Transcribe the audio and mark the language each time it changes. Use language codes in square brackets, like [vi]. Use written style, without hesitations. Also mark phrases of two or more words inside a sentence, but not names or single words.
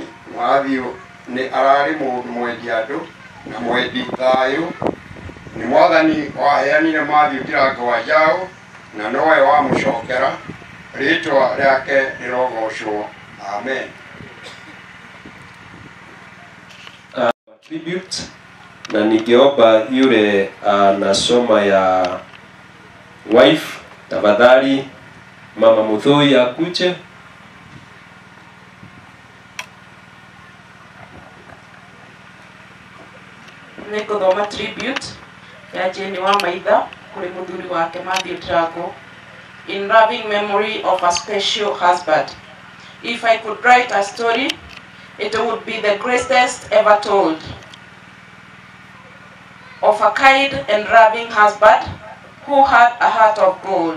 [ki] Matthew nĩ ararĩ mũndũ mwendi andũ na mwendi thayũ. Nĩ Mwathani waheanire Matthew Ndirango wa Njaũ na nowe wamũcokera. Rĩĩtwa rĩake rĩrogocwo. Amen. [sw] Tribute na ningeomba yule anasoma ya wife, tafadhali Mama Muthui akuje. [ki] Nikuthoma tribute ya Jane wa Maitha kuri muthuri wake Matthew Drago [en] in loving memory of a special husband. If I could write a story, it would be the greatest ever told, of a kind and loving husband who had a heart of gold.